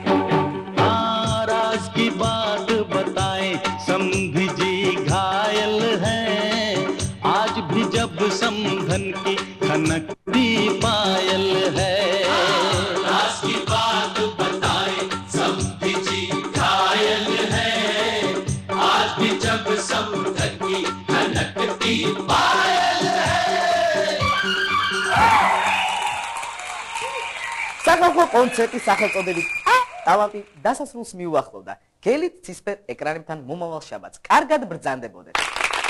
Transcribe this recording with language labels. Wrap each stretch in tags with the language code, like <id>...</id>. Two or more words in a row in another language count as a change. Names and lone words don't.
<hi>राज की बात बताएं समधी जी घायल हैं आज भी जब समधन की खनकती पायल है राज की बात बताएं समधी जी घायल हैं आज भी जब समधन की खनकती पायल</hi> <ka>საკალფო კონცერტი სახელწოდებით ტალანტი დასასრულს მიუახლოვდა. გელით ცისფერ ეკრანებთან მომავალ შაბათს. კარგად ბრძანდებოდეთ.</ka>